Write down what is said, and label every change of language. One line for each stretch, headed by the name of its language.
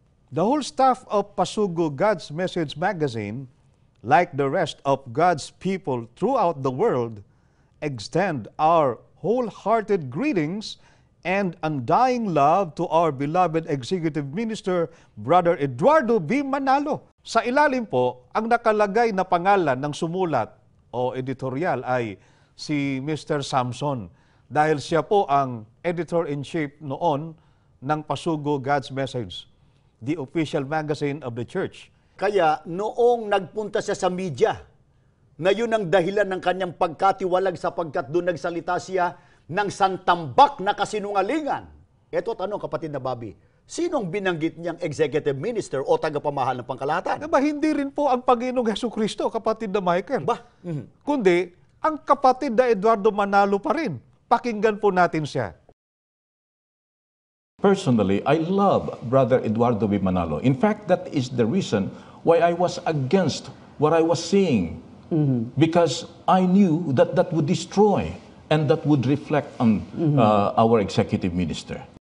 English: The whole staff of Pasugo God's Message magazine, like the rest of God's people throughout the world, extend our wholehearted greetings and undying love to our beloved Executive Minister, Brother Eduardo B. Manalo.
Filipino: Sa ilalim po, ang nakalagay na pangalan ng sumulat o editorial ay si Mr. Samson dahil siya po ang editor-in-chief noon ng Pasugo God's Message,
English: the official magazine of the church.
Filipino: Kaya noong nagpunta siya sa media, na yun ang dahilan ng kanyang pagkatiwalag sapagkat doon nagsalita siya ng santambak na kasinungalingan. Ito tanong, kapatid na Bobby, sinong binanggit niyang executive minister o tagapamahal ng pangkalahatan? Diba, hindi rin po ang Panginoong Hesukristo, kapatid na Michael. Ba? Kundi, ang kapatid na Eduardo Manalo pa rin. Pakinggan po natin siya.
English: Personally, I love Brother Eduardo B. Manalo. In fact, that is the reason why I was against what I was seeing. Because I knew that that would destroy and that would reflect on our executive minister.